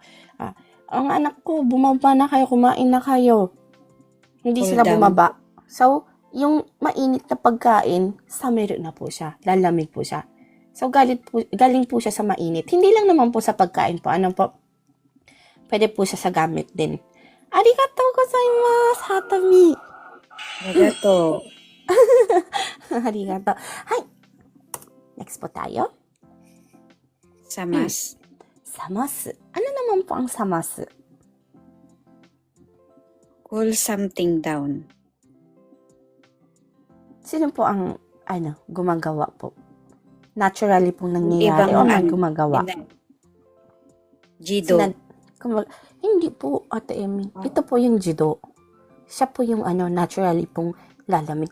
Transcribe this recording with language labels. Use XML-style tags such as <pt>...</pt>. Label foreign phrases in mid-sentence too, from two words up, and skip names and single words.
<tl>Ang anak ko, bumaba na kayo, kumain na kayo. Hindi</tl> <en>Cool</en> <tl>sila</tl> <en>down.</en> <tl>bumaba. So, yung mainit na pagkain, sameru na po siya. Lalamig po siya. So, galing po siya sa mainit. Hindi lang naman po sa pagkain po. Ano po? Pwede po siya sa gamit din.</tl> <ja>Arigatou gozaimasu, Hatami. Arigato. Arigatou.</ja> <tl>Hi. Next po tayo.</tl> <ja>Samas.</ja> <tl>Samasu. Ano naman po ang samasu?</tl> <en>Cool something down.</en> <tl>Sino po ang gumagawa po? Naturally pong nangyayari o may gumagawa?</tl> <ja>Jido.</ja> <tl>Hindi po, Ate Emmy. Ito po yung jido. Siya po yung naturally pong lalamig.</tl>